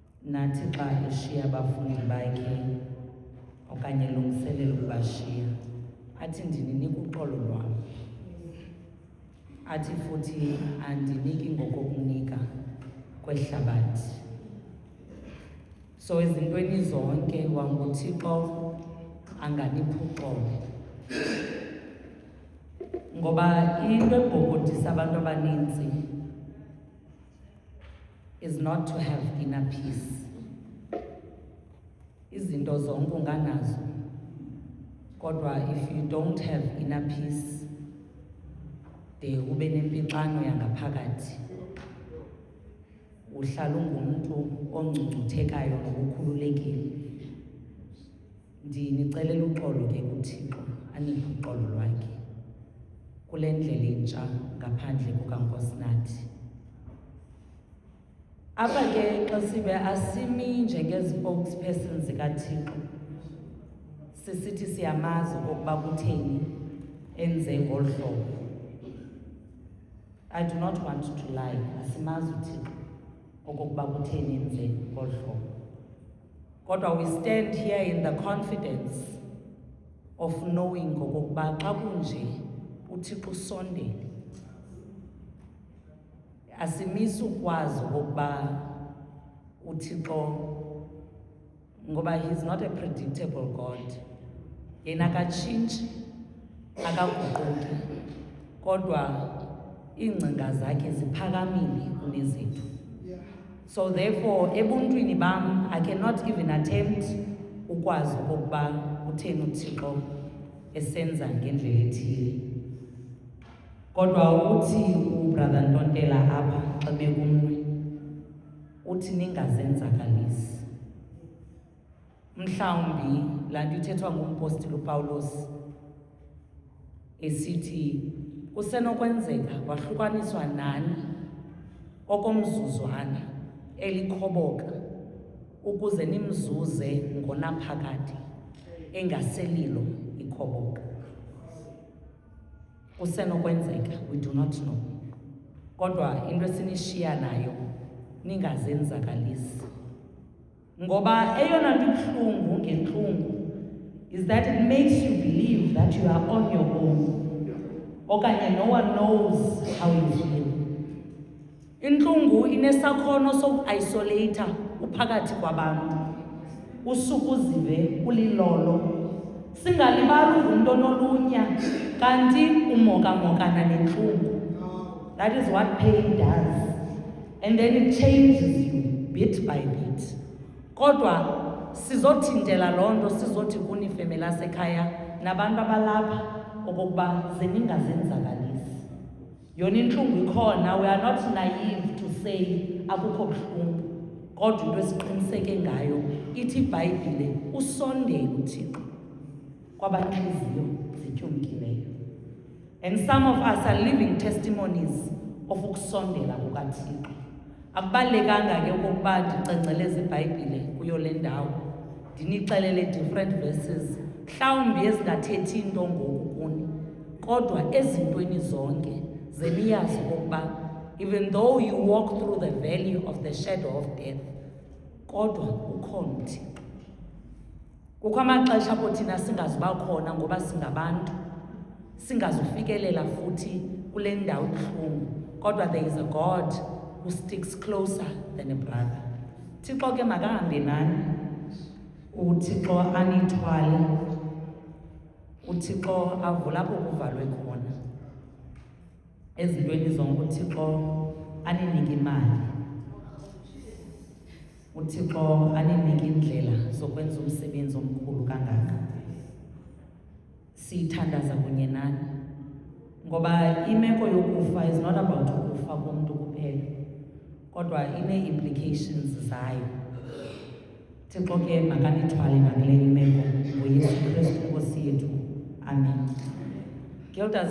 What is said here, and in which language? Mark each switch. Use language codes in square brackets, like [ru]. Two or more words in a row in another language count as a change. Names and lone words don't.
[xh] nathi xa eshiya abafundi bakhe okanye lungiselela ukubashiya, athi ndininika uxolo lwam, athi futhi andiniki ngokokunika kwehlabathi. So ezintweni zonke wanguThixo anganiphi uxolo, ngoba into ebhokotisa abantu abaninzi [en] is not to have inner peace. [xh] Izinto zonke unganazo, kodwa [en] if you don't have inner peace, [xh] de ube nempixano yangaphakathi, uhlala ungumntu ongcungcuthekayo nokukhululekile. Ndinicelela uxolo ke kuThixo, aniphe uxolo lwakhe kule ndlela intsha ngaphandle kukaNkosinathi. Apha ke xa sibe asimi njengezi-spokespersons zikaThixo, sisithi siyamazi okokuba kutheni enze ngolu hlobo. [en] I do not want to lie, [xh] asimazi uThixo okokuba kutheni enze ngolu hlobo. [en] Kodwa we stand here in the confidence of knowing [xh] okokuba xa kunje uThixo usondele. Asimisi ukwazi okokuba uThixo, ngoba [en] he's not a predictable God. [xh] Yena akatshintshi, akaguquki, kodwa iingcinga zakhe ziphakamile kunezethu. [en] So therefore, [xh] ebuntwini bam, [en] I cannot even attempt [xh] ukwazi okokuba utheni uThixo esenza ngendlela ethile. Kodwa uthi ubrother Ntontela apha xa bekumnwe, uthi ningazenzakalisi. Mhlawumbi laa nto ithethwa ngumpostile uPawulos esithi kusenokwenzeka kwahlukaniswa nani okomzuzwana elikhoboka ukuze nimzuze ngonaphakade engaselilo ikhoboka. Kusenokwenzeka, [en] we do not know. [xh] Kodwa into esinishiya nayo, ningazenzakalisi. Ngoba eyona nto ibuhlungu ngentlungu [en] is that it makes you believe that you are on your own. Okanye no one knows how you feel. [xh] Intlungu inesakhono soku-isolata uphakathi kwabantu, usuke uzive ulilolo. Singalibali ungumntu onolunya, kanti umokamokana nentlungu. [en] That is what pain does. And then it changes you bit by bit. [xh] Kodwa sizothintela loo nto, sizothi kunifeme lasekhaya nabantu abalapha okokuba zeningazenzakalisi. Yona intlungu ikhona, [en] we are not naive to say [xh] akukho buhlungu. Kodwa into esiqiniseke ngayo, ithi iBhayibhile usondele uThixo kwabantliziyo zityumkileyo. [en] And some of us are living testimonies of [xh] ukusondela kukaThixo. Akubalekanga ke okokuba ndicengceleze iBhayibhile kuyo le ndawo, ndinixelele [en] different verses, [xh] mhlawumbi ezingathethi into ngoku kuni, kodwa ezintweni zonke zeniyazi okokuba [en] even though you walk through the valley of the shadow of death, [xh] kodwa ukhona uThixo. Kukho amaxesha apho thina singazuba khona ngoba singabantu, singazufikelela futhi kule ndawo ibuhlungu, kodwa [en] there is a God who sticks closer than a brother. [xh] Thixo ke makahambe nani, uThixo anithwale, uThixo avule apho kuvalwe khona. Ezintweni zonke uThixo aninike imali, uThixo aninike indlela zokwenza umsebenzi omkhulu kangaka. Siyithandaza kunye nani, ngoba imeko yokufa [en] is not about [xh] ukufa komuntu kuphela, kodwa ine-implications zayo. Thixo ke makanithwale nakule imeko, ngoYesu Kristu Nkosi yethu. Amen. Gildas